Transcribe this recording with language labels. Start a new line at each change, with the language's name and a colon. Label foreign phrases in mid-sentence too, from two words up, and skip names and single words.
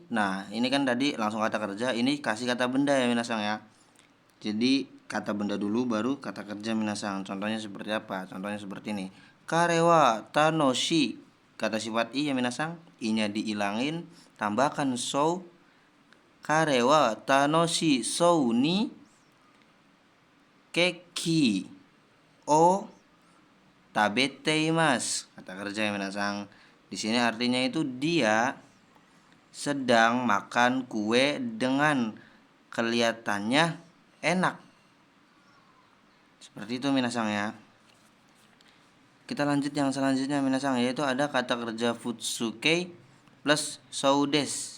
Indonesian: Nah ini kan tadi langsung kata kerja, ini kasih kata benda ya minasang ya. Jadi kata benda dulu baru kata kerja minasang. Contohnya seperti apa? Contohnya seperti ini.
Japanese: 彼は楽しい,
Indonesian: kata sifat i ya minasang, i-nya dihilangin, tambahkan so,
Japanese: 彼は楽しそうにケーキを食べています.
Indonesian: Kata kerja ya minasang. Di sini artinya itu dia sedang makan kue dengan kelihatannya enak. Seperti itu minasang ya. Kita lanjut yang selanjutnya minasang, yaitu ada kata kerja futsuke plus soudes.